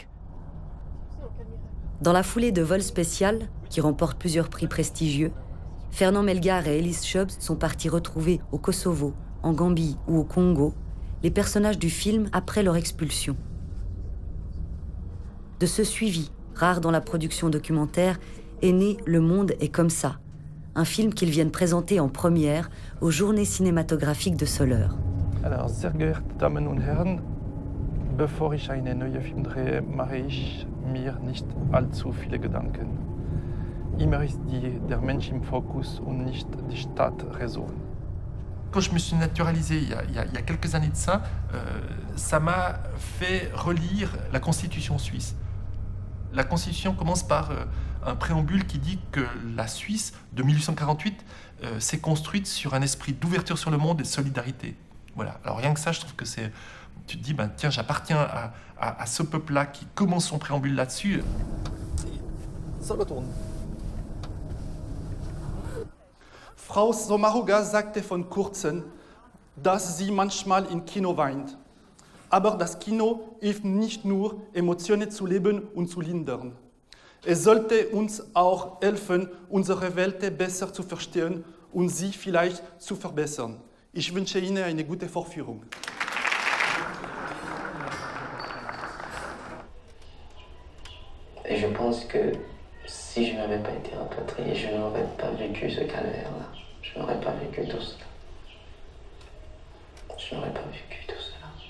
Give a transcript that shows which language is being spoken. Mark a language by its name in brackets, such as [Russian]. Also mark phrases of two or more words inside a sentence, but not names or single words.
[French] Dans la foulée de Vol spécial, qui remporte plusieurs prix prestigieux, Fernand Melgar et Ellis Chubbs sont partis retrouver au Kosovo, en Gambie ou au Congo les personnages du film après leur expulsion. De ce suivi, rare dans la production documentaire, est né Le Monde est comme ça, un film qu'ils viennent présenter en première aux Journées cinématographiques de Soleure. Alors, [German] sehr geehrte Damen und Herren, bevor ich einen neuen Film drehe, mache ich mir nicht allzu viele Gedanken. Immer ist der Mensch im Fokus und nicht die Stadträson. [French] Quand je me suis naturalisé il y a quelques années de ça, ça m'a fait relire la Constitution suisse. La Constitution commence par un préambule qui dit que la Suisse, de 1848, s'est construite sur un esprit d'ouverture sur le monde et de solidarité. Voilà. Alors rien que ça, je trouve que c'est... Tu te dis, ben, tiens, j'appartiens à ce peuple-là qui commence son préambule là-dessus. Ça va tourner. [German] Frau Sommaruga sagte von kurzem, dass sie manchmal im Kino weint. Aber das Kino hilft nicht nur, Emotionen zu leben und zu lindern. Es sollte uns auch helfen, unsere Welt besser zu verstehen und sie vielleicht zu verbessern. Ich wünsche Ihnen eine gute Vorführung. [French] Et je pense que si je n'avais pas été rapatrié, je n'aurais pas vécu ce calvaire-là. Je Je n'aurais pas vécu tout cela. Je n'aurais pas vécu tout cela.